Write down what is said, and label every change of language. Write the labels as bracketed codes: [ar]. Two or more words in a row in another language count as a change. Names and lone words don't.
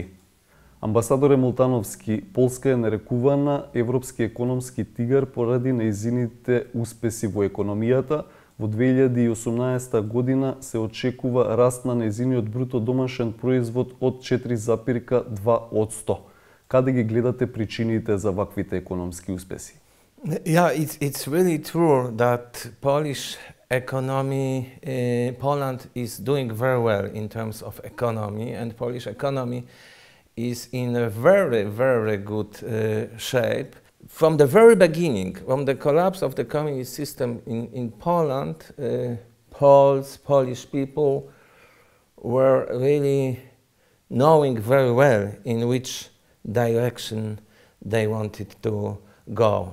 [mk] Амбасадоре Мултановски, Полска е нарекувана европски економски тигар поради нејзините успеси во економијата. Во 2018 година се очекува раст на нејзиниот бруто домашен производ од 4,2%. Каде ги гледате причините за ваквите економски успеси? [en] Yeah, it's really true that Polish economy, Poland is doing very well in terms of economy, and Polish economy is in a very, very good shape. From the very beginning, from the collapse of the communist system in Poland, Polish people were really knowing very well in which direction they wanted to go.